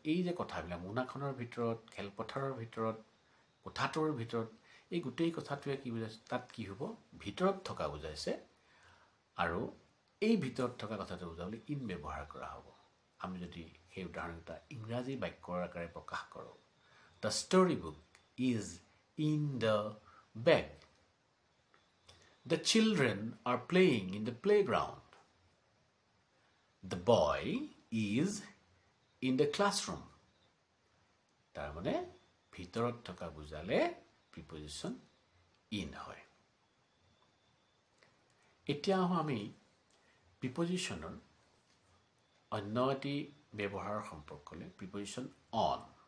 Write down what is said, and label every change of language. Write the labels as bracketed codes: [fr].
[as] এই যে কথাবিলাক মোনাখনৰ ভিতৰত, খেলপথাৰৰ ভিতৰত, কোঠাটোৰ ভিতৰত, এই গোটেই কথাটোৱে কি বুজাইছে? তাত কি হ'ব? ভিতৰত থকা বুজাইছে। আৰু এই ভিতৰত থকা কথাটো বুজাবলৈ ইন ব্যৱহাৰ কৰা হ'ব। আমি যদি সেই উদাহৰণটা ইংৰাজী বাক্যৰ আকাৰে প্ৰকাশ কৰোঁ, [en] The storybook is in the bag. The children are playing in the playground. The boy is in the classroom. [as] তাৰ মানে ভিতৰত থকা বুজালে প্ৰিপজিশ্যন ইন হয়। এতিয়া আমি প্ৰিপজিশ্যনৰ অন্য এটি ব্যৱহাৰ সম্পৰ্কলৈ প্ৰিপজিশ্যন অন।